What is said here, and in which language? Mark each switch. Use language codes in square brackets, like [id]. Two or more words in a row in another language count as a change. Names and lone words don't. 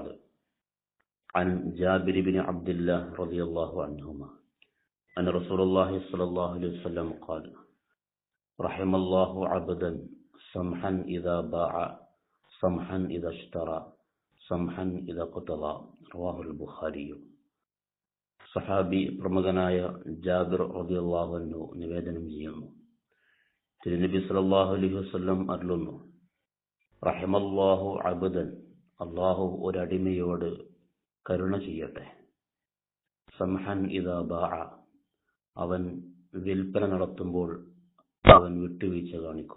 [ar] عن جابر بن عبد الله رضي الله عنهما أن رسول الله صلى الله عليه وسلم قال: رحم الله عبدا سمحا إذا باع سمحا إذا اشترى سمحا إذا قتضى. رواه البخاري. [ml] സഹാബി പ്രമുഖനായ ജാബിർ [ar] رضي الله عنه [ml] നിവേദനം ചെയ്യുന്നു, തിരുനബി [ar] صلى الله عليه وسلم [ml] അരുളുന്നു: [ar] رحم الله عبدا, [ml] അല്ലാഹു ഒരടിമയോട് കരുണ ചെയ്യട്ടെ. [ar] سمحا إذا باع, [ml] അവൻ വിൽപ്പന നടത്തുമ്പോൾ അവൻ വിട്ടുവീഴ്ച കാണിക്കും.